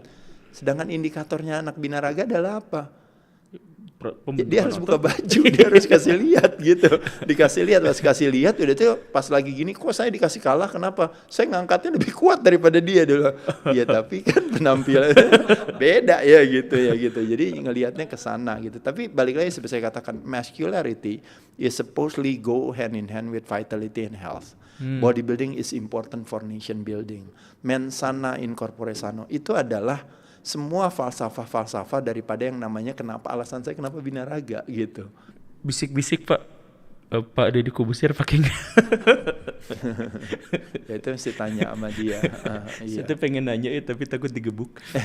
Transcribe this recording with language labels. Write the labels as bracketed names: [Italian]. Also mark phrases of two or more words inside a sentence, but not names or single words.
[Indonesian] Sedangkan indikatornya anak binaraga adalah apa? Dia harus buka baju, dia harus kasih lihat gitu. Dikasih lihat, pas kasih lihat udah tuh pas lagi gini, kok saya dikasih kalah, kenapa? Saya ngangkatnya lebih kuat daripada dia dulu. Ya tapi kan penampilannya beda ya gitu. Jadi ngelihatnya ke sana gitu. Tapi balik lagi seperti saya katakan, [English] muscularity is supposedly go hand in hand with vitality and health. Bodybuilding is important for nation building. [Latin] Mens sana in corpore sano [Indonesian] itu adalah semua falsafah daripada yang namanya alasan saya kenapa binaraga gitu. Bisik-bisik Pak. Pak Deddy Kobusir pakai nggak? Ya itu mesti tanya sama dia. Iya. Saya pengen nanya tapi takut digebuk.